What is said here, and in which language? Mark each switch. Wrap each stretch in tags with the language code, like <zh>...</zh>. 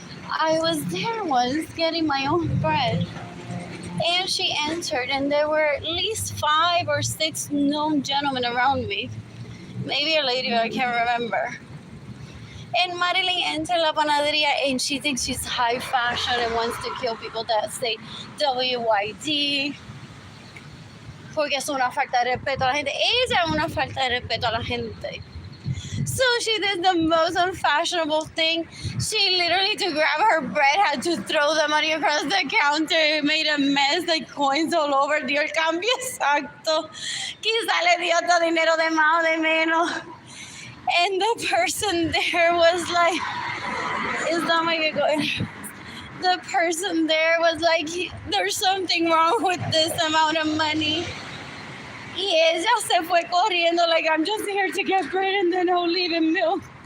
<en>I was there once getting my own bread. And she entered, and there were at least 5 or 6 known gentlemen around me. Maybe a lady, I can't remember. And Marilyn entered la panadería and she thinks she's high fashion and wants to kill people that say WYD.</en> <es>Porque es una falta de respeto a la gente. Ella es una falta de respeto a la gente.</es> <en>So she did the most unfashionable thing. She literally, to grab her bread, had to throw the money across the counter. It made a mess, like coins all over.</en> <es>Dio el cambio exacto. Quizá le dio todo dinero de más o de menos.</es> <en>And the person there was like, is that my going? The person there was like, there's something wrong with this amount of money.</en> <es>Y ella se fue corriendo</es> <en>like, I'm just here to get bread and then I'll leave and milk.</en>